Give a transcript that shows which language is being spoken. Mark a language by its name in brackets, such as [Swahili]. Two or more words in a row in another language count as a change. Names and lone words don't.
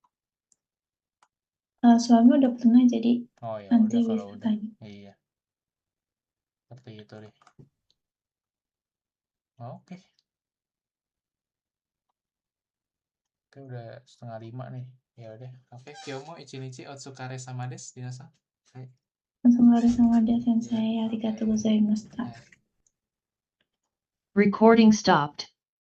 [Indonesian] Suami udah pernah, jadi Oh ya nanti udah kalau bisa udah. tanya. Iya. Seperti itu deh. Oke. Oke, udah 4:30 nih. Ya udah. [Japanese] Oke, 今日も一日お疲れ様です、皆さん. [Indonesian] Hai. Langsung harus sama dia sensei. Ya, [Japanese] Arigatou [Indonesian] oke. [Japanese] gozaimashita. [Indonesian] Hai. [English] Recording stopped.